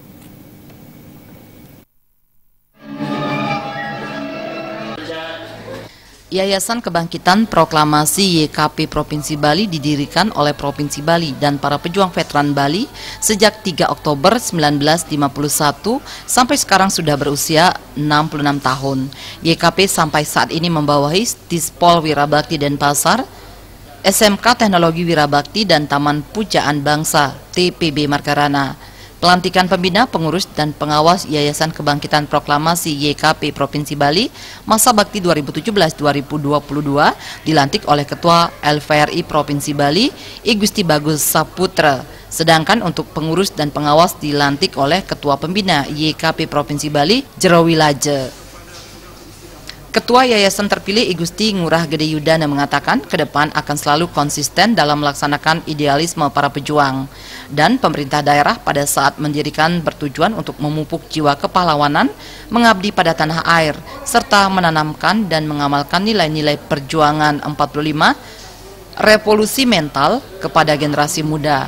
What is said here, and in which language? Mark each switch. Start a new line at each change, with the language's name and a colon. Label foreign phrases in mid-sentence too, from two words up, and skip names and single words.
Indonesian: Yayasan Kebangkitan Proklamasi YKP Provinsi Bali didirikan oleh Provinsi Bali dan para pejuang veteran Bali sejak 3 Oktober 1951 sampai sekarang sudah berusia 66 tahun. YKP sampai saat ini membawahi Dispol Wirabakti Denpasar, SMK Teknologi Wirabakti dan Taman Pujaan Bangsa TPB Margarana. Pelantikan pembina, pengurus, dan pengawas Yayasan Kebangkitan Proklamasi YKP Provinsi Bali masa bakti 2017-2022 dilantik oleh Ketua LVRI Provinsi Bali, I Gusti Bagus Saputra. Sedangkan untuk pengurus dan pengawas dilantik oleh Ketua Pembina YKP Provinsi Bali, Jero Wilaje. Ketua Yayasan terpilih I Gusti Ngurah Gede Yudana mengatakan ke depan akan selalu konsisten dalam melaksanakan idealisme para pejuang. Dan pemerintah daerah pada saat mendirikan bertujuan untuk memupuk jiwa kepahlawanan, mengabdi pada tanah air, serta menanamkan dan mengamalkan nilai-nilai perjuangan 45, revolusi mental kepada generasi muda.